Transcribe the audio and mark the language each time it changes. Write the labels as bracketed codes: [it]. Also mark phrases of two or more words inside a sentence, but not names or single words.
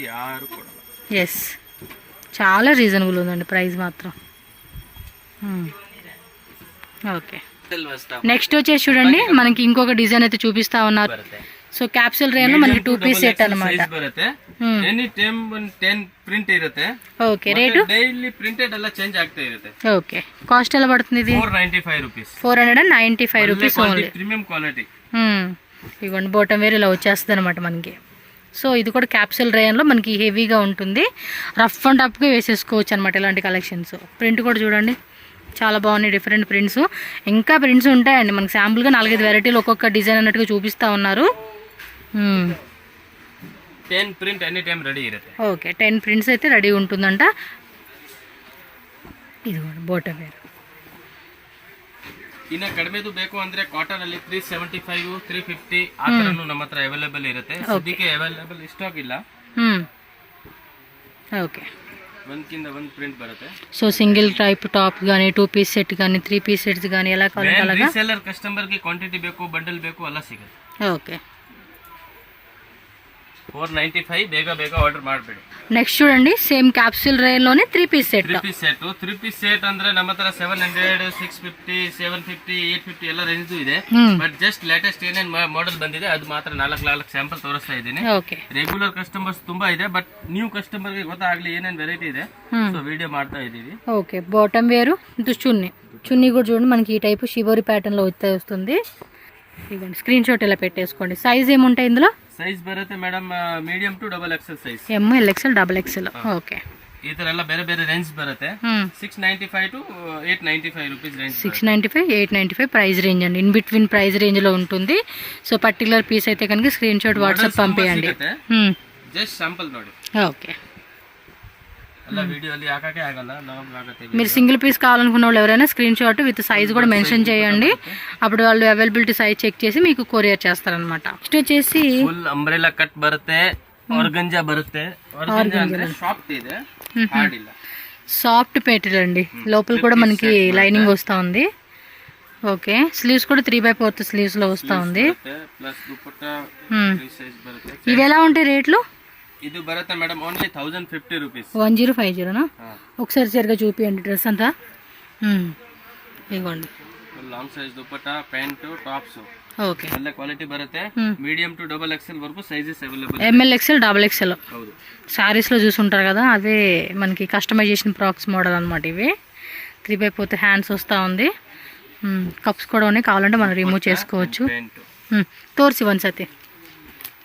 [te] ఎస్, చాలా రీజనబుల్ ఉందండి ప్రైస్ మాత్రం. ఓకే, నెక్స్ట్ వచ్చేసి చూడండి మనకి ఇంకొక డిజైన్ అయితే చూపిస్తా ఉన్నారు. సో క్యాప్సూల్ రేంజ్ లో మనకి 2 పీస్ సెట్ అన్నమాట. [en] any time 10 print [kn] ఇರುತ್ತೆ. [te] ఓకే, రేటు [en] daily printed [kn] అలా చేంజ్ ಆಗ್ತಾ ಇರುತ್ತೆ. [te] ఓకే, కాస్ట్ ఎలా పడుతుంది ఇది? 495 రూపీస్. 495 రూపీస్ ఓన్లీ. [en] premium quality. [te] ఇవ్వండి, బోటం వేర్ ఇలా వచ్చేస్తుంది అనమాట మనకి. సో ఇది కూడా క్యాప్సూల్ రేయన్లో మనకి హెవీగా ఉంటుంది. రఫ్ అండ్ టఫ్గా వేసేసుకోవచ్చు అనమాట ఇలాంటి కలెక్షన్స్. ప్రింట్ కూడా చూడండి చాలా బాగున్నాయి, డిఫరెంట్ ప్రింట్స్. ఇంకా ప్రింట్స్ ఉంటాయండి మనకి. శాంపుల్గా 4-5 వెరైటీలు ఒక్కొక్క డిజైన్ అన్నట్టుగా చూపిస్తూ ఉన్నారు. [en] 10 print any time ready [te] ఇರುತ್ತೆ. ఓకే, 10 ప్రింట్స్ అయితే రెడీ ఉంటుందంట. ఇది కూడా బోటం వేర్ [kn] ಇನ್ನ ಕಡಿಮೆದು ಬೇಕು ಅಂದ್ರೆ ಕಾಟನ್ ಅಲ್ಲಿ 375 350 ಆ ತರನು ನಮ್ಮ ಹತ್ರ ಅವೈಲೇಬಲ್ ಇರುತ್ತೆ. ಸದ್ಯಕ್ಕೆ ಅವೈಲೇಬಲ್ ಸ್ಟಾಕ್ ಇಲ್ಲ. ಓಕೆ, ಒಂದ್ಕಿಂತ ಒಂದು ಪ್ರಿಂಟ್ ಬರುತ್ತೆ. [te] సో సింగిల్ టైప్ టాప్ కానీ 2 పీస్ సెట్ కానీ 3 పీస్ సెట్స్ కానీ ఎలా కావాలంటే అలాగా. [en] reseller customer [kn] కి క్వాంటిటీ ಬೇಕು ಬಂಡಲ್ ಬೇಕು ಎಲ್ಲ ಸಿಗುತ್ತೆ. [te] ఓకే, [kn] 495 ಬೇಗ ಆರ್ಡರ್ ಮಾಡಬೇಡಿ. [te] నెక్స్ట్ చూడండి సేమ్ క్యాప్సూల్ రేంజ్లోనే 3 పీస్ సెట్. [kn] 3 ಪೀಸ್ ಸೆಟ್ ಅಂದ್ರೆ ನಮ್ಮ ಹತ್ರ 700 650 750 850 ಎಲ್ಲ ರೇಂಜ್ ಇದೆ. ಬಟ್ ಜಸ್ಟ್ ಲೇಟೆಸ್ಟ್ ಏನೇನ್ ಮಾಡೆಲ್ ಬಂದಿದೆ ಅದು ಮಾತ್ರ 4 ಸ್ಯಾಂಪಲ್ ತೋರಿಸ್ತಾ ಇದ್ದೀನಿ. ರೆಗ್ಯುಲರ್ ಕಸ್ಟಮರ್ಸ್ ತುಂಬಾ ಇದೆ, ಬಟ್ ನ್ಯೂ ಕಸ್ಟಮರ್ ಗೆ ಗೊತ್ತಾಗ್ಲಿ ಏನೇನ್ ವೆರೈಟಿ ಇದೆ, సో వీడియో ಮಾಡ್ತಾ ಇದೀವಿ. [te] ఓకే, బాటమ్ వేరు, చున్నీ కూడా చూడండి మనకి ఈ టైపు షివోరి ప్యాటర్న్ లో వస్తుంది. ఇదండి స్క్రీన్ షాట్ ఇలా పెట్టేసుకోండి. సైజ్ ఏముంటాయి ఇందులో? [kn] సైజ్ బರುತ್ತೆ మేడం [en] medium to double XL size. [te] ML XL డబల్ XL. ఓకే, [kn] ಈ ತರ ಎಲ್ಲ ಬೇರೆ ಬೇರೆ ರೇಂಜ್ ಬರುತ್ತೆ. [en] 695 to 895 rupees range. [te] 695 895 ప్రైస్ రేంజ్ అండి. [en] in between price range [te] లో ఉంటుంది. సో పర్టికులర్ పీస్ అయితే కనుక స్క్రీన్ షాట్ వాట్సాప్ పంపేయండి. [en] just sample [kn] ನೋಡಿ. [te] ఓకే, [kn] ಎಲ್ಲ ವಿಡಿಯೋ ಅಲ್ಲಿ ಹಾಕಕ್ಕೆ ಆಗಲ್ಲ, ನಾವು ಆಗುತ್ತೆ. [te] మీరు సింగిల్ పీస్ కావాలనుకున్న వాళ్ళు ఎవరైనా స్క్రీన్ షాట్ విత్ సైజ్ కూడా మెన్షన్ చేయండి. అప్పుడు వాళ్ళు అవైలబిలిటీ సైజ్ చెక్ చేసి మీకు కొరియర్ చేస్తారనమాట. నెక్స్ట్ వచ్చేసి [kn] ఫుల్ అంబ్రెలా కట్ బರುತ್ತೆ, ఆర్గంజా బರುತ್ತೆ. ఆర్గంజా ಅಂದ್ರೆ సాఫ్ట్ ಇದೆ, హార్డ్ ಇಲ್ಲ. [te] సాఫ్ట్ మెటీరియల్ అండి. లోపల కూడా మనకి లైనింగ్ వస్తా ఉంది. ఓకే, స్లీవ్స్ కూడా 3/4 స్లీవ్స్ లో వస్తా ఉంది. [kn] ప్లస్ దుపట్టా ఫ్రీ సైజ్ బರುತ್ತೆ. [te] ఇవి ఎలా ఉంటాయి రేట్లు? [kn] ఇది బರುತ್ತೆ మేడం ఓన్లీ 1050 రూపీస్. [te] 1050నా? ఒకసారి సరిగా చూపియండి డ్రెస్ అంతా. ఇవ్వండి, లాంగ్ సైజ్ దుపట్టా, ప్యాంట్, టాప్స్. ఓకే, [kn] ಒಳ್ಳೆ ಕ್ವಾಲಿಟಿ ಬರುತ್ತೆ. [en] medium to double XL [te] వరకు సైజెస్ అవైలబుల్. ML XL డబల్ XL. [kn] ಹೌದು, [te] సారీస్ లో చూసుంటారు కదా, అవే మనకి కస్టమైజేషన్ ఫ్రాక్స్ మోడల్ అన్నమాట. ఇవి 3/4 హ్యాండ్స్ వస్తా ఉంది. కప్స్ కూడా ఉన్నాయి, కావాలంటే మనం రిమూవ్ చేసుకోవచ్చు. తోర్సి వన్ సతి ఇవ్వండి.